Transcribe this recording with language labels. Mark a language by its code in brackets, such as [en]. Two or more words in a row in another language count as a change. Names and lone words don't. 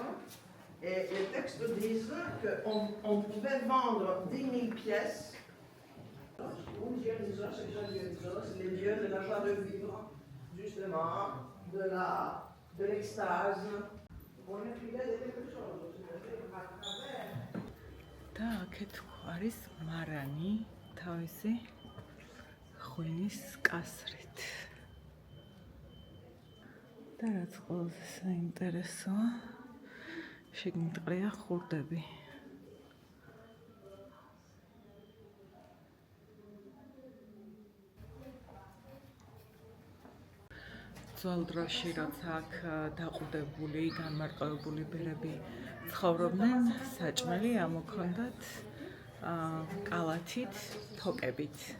[fr] Et les textes disent qu'on pouvait vendre 10 000 pièces. C'est les dieux de la joie de vivre, justement, de l'extase. On écrivait quelque chose, c'est-à-dire à travers. [ka] და აქეთ არის მარანი თავისი ღვინის კასრით. და რაც ყველაზე საინტერესოა, შიგნით ყრია ხურდები. ძველ დროში, როცა აქ დაყუდებული, განმარტოვებული ბერები ცხოვრობდნენ, საჭმელი ამოქონდათ კალათით, თოკებით.